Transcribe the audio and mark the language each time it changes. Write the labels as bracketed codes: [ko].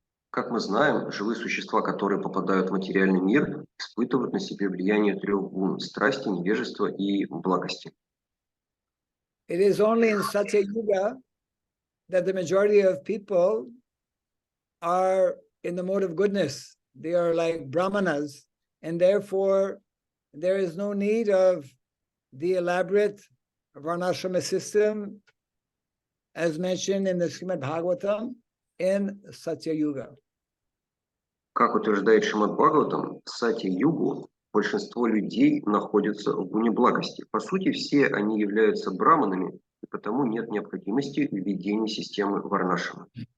[ru] Как мы знаем, живые существа, которые попадают в материальный мир, испытывают на себе влияние трех гун – страсти, невежества и благости. [en] It is only in such a yuga that the majority of people are in the mode of goodness. They are like brahmanas, and therefore there is no need of the elaborate Varnashrama system as mentioned in the Srimad Bhagavatam in Satya Yuga. [ru] Как утверждает Шримад Бхагаватам, в Сати-югу большинство людей находятся в гуне благости. По сути, все они являются браманами, и потому нет необходимости в введении системы Варнашрама.